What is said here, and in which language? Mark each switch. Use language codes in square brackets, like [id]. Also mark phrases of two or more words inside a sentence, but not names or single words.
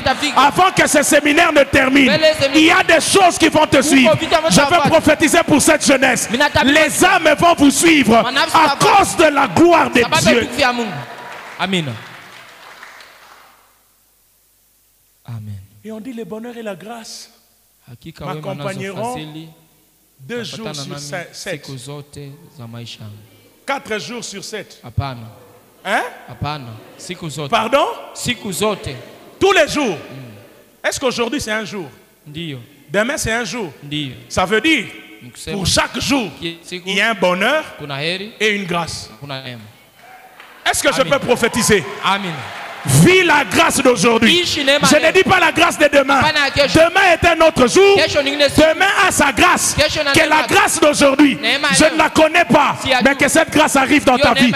[fr] Avant que ce séminaire ne termine, il y a des choses qui vont te suivre. Je veux prophétiser pour cette jeunesse. Les âmes vont vous suivre à cause de la gloire de Dieu. Amen. Amen. Et on dit le bonheur et la grâce [sw] Hakika wema nazo [fr] m'accompagneront [sw] fadhili [fr] 2 jours sur 7. [sw] siku zote za maisha yangu. [fr] 4 jours sur 7. [sw] Hapana. [fr] Hein? [sw] Hapana. Siku zote. [fr] Pardon? [sw] Siku zote. [fr] Tous les jours. Est-ce qu'aujourd'hui c'est un jour? [sw] Ndiyo. [fr] Demain c'est un jour. [sw] Ndiyo. [fr] Ça veut dire [sw] Nikusema, [fr] pour chaque jour [sw] siku [fr] il y a un bonheur [sw] kuna heri, [fr] et une grâce. [sw] kuna neema. [fr] Est-ce que je Amen. peux prophétiser? Amen. Vis la grâce d'aujourd'hui. Je ne dis pas la grâce de demain. Demain est un autre jour. Demain a sa grâce. Que la grâce d'aujourd'hui, je ne la connais pas, mais que cette grâce arrive dans ta vie.